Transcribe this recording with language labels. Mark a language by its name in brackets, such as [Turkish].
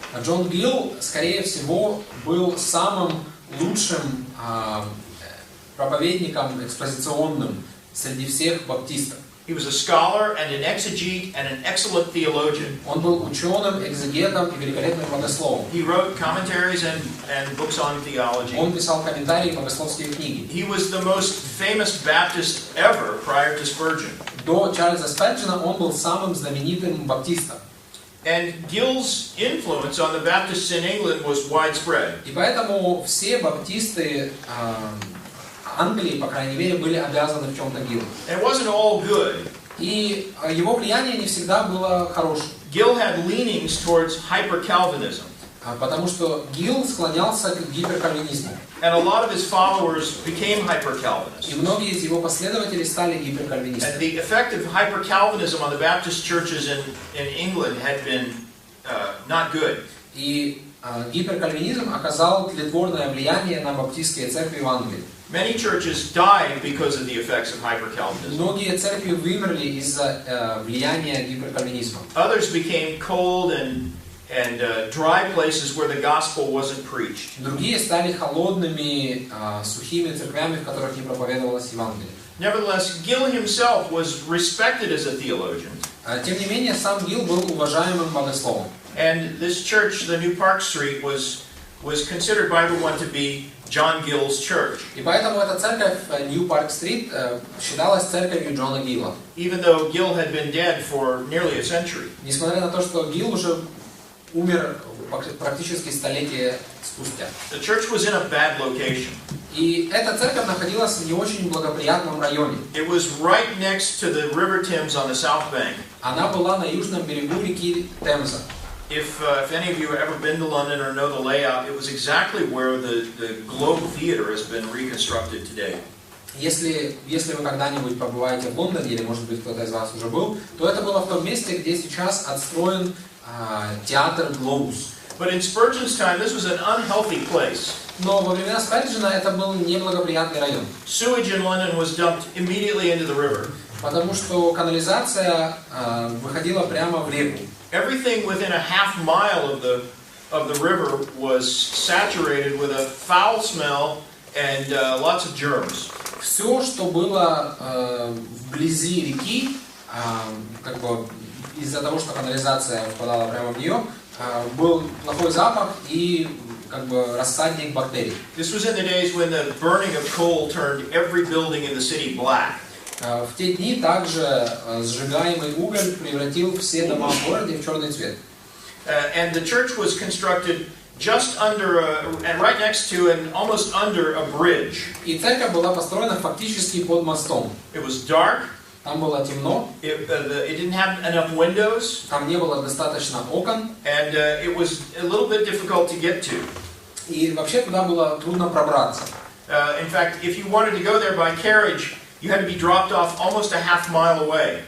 [Russian] Джон Гилл, скорее всего, был самым лучшим проповедником экспозиционным среди всех баптистов. [English] He was a scholar and an exegete and an excellent theologian. [Russian] Он был ученым, экзегетом и великолепным богословом. [English] He wrote commentaries and books on theology. [Russian] Он писал комментарии и богословские книги. [English] He was the most famous Baptist ever prior to Spurgeon. [Russian] До Чарльза Спurgeона он был самым знаменитым баптистом. [English] And Gill's influence on the Baptists in England was widespread. [Russian] И поэтому все баптисты Англии, по крайней мере, были обязаны в чем-то Гиллу. [English] And it wasn't all good. [Russian] И его влияние не всегда было хорошим. [English] Gill had leanings towards hyper-Calvinism. [Russian] Потому что Гилл склонялся к гиперкальвинизму. [English] And a lot of his followers became hyper-Calvinists. [Russian] И многие из его последователей стали [English] And [Russian] гиперкальвинистами. [English] the effect of hyper-Calvinism on the Baptist churches in England had been not good. [Russian] И гиперкальвинизм оказал тлетворное влияние на баптистские церкви в Англии. [English] Many churches died because of the effects of hyper-Calvinism. [Russian] Многие церкви вымерли из-за влияния гиперкальвинизма. [English] Others became cold and dry places where the gospel wasn't preached. [Russian] Другие стали холодными, сухими церквями, в которых не проповедовалось Евангелие. [English] Nevertheless, Gill himself was respected as a theologian. [Russian] Тем не менее, сам Гилл был уважаемым богословом. [English] And this church, the New Park Street, was considered by everyone to be John Gill's church. [Russian] И поэтому эта церковь New Park Street считалась церковью Джона Гилла. [English] Even though Gill had been dead for nearly a century. [Russian] Несмотря на то, что Гилл уже умер практически столетие спустя. [English] The church was in a bad location. [Russian] И эта церковь находилась в не очень благоприятном районе. [English] It was right next to the River Thames on the south bank. [Russian] Она была на южном берегу реки Темза. [English] If any of you have ever been to London or know the layout, it was exactly where the Globe Theatre has been reconstructed today. [Russian] Если вы когда-нибудь побываете в Лондоне, или, может быть, кто-то из вас уже был, то это было в том месте, где сейчас отстроен театр Глобус. [English] But in Spurgeon's time, this was an unhealthy place. [Russian] Но во времена Спurgeona это был неблагоприятный район. [English] Sewage in London was dumped immediately into the river. [Russian] Потому что канализация выходила прямо в реку. [English] everything within a half mile of the river was saturated with a foul smell and lots of germs. [Russian] Все, что было вблизи реки, как бы из-за того, что канализация впадала прямо в нее, был плохой запах и как бы рассадник бактерий. [English] This was in the days when the burning of coal turned every building in the city black. [Russian] В те дни также сжигаемый уголь превратил все дома в городе в черный цвет. [English] And the church was constructed just under and right next to and almost under a bridge. [Russian] И церковь была построена фактически под мостом. [English] It was dark. [Russian] Там было темно. [English] It didn't have enough windows. [Russian] Там не было достаточно окон. [English] And it was a little bit difficult to get to. [Russian] И вообще туда было трудно пробраться. [English] In fact, if you wanted to go there by carriage, you had to be dropped off almost a half mile away.